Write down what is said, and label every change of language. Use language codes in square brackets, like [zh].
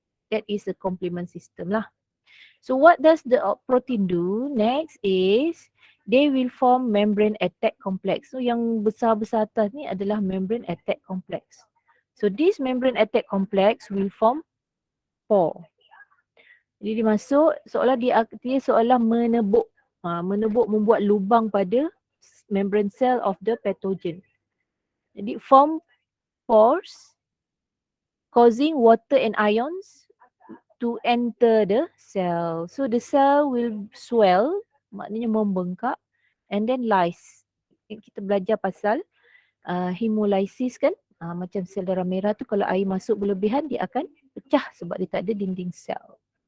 [en] That is the complement system lah. So what does the protein do? Next is they will form membrane attack complex. [ms] So yang besar-besar atas ni adalah membrane attack complex. [en] So this membrane attack complex will form pore. [ms] Jadi dia masuk seolah dia seolah menebuk membuat lubang pada membrane [en] cell of the pathogen. Jadi form pores causing water and ions to enter the cell. So the cell will swell, [ms] maknanya membengkak, [en] and then lyse. [ms] Kita belajar pasal hemolysis kan, macam sel darah merah tu kalau air masuk berlebihan dia akan pecah sebab dia tak ada dinding sel.